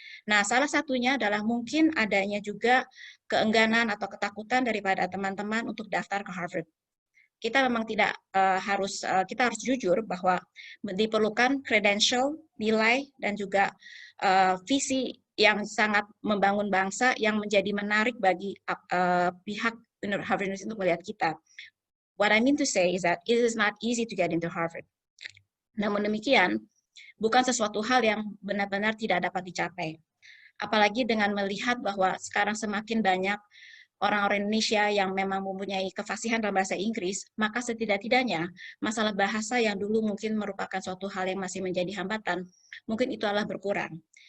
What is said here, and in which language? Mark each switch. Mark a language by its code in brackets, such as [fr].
[id] Nah, salah satunya adalah mungkin adanya juga keengganan atau ketakutan daripada teman-teman untuk daftar ke Harvard. Kita memang tidak kita harus jujur bahwa diperlukan credential, nilai, dan juga visi yang sangat membangun bangsa yang menjadi menarik bagi pihak Harvard University untuk melihat kita. [en] What I mean to say is that it is not easy to get into Harvard. [id] Namun demikian, bukan sesuatu hal yang benar-benar tidak dapat dicapai. Apalagi dengan melihat bahwa sekarang semakin banyak orang-orang Indonesia yang memang mempunyai kefasihan dalam bahasa Inggris, maka setidak-tidaknya masalah bahasa yang dulu mungkin merupakan suatu hal yang masih menjadi hambatan, mungkin itu adalah berkurang.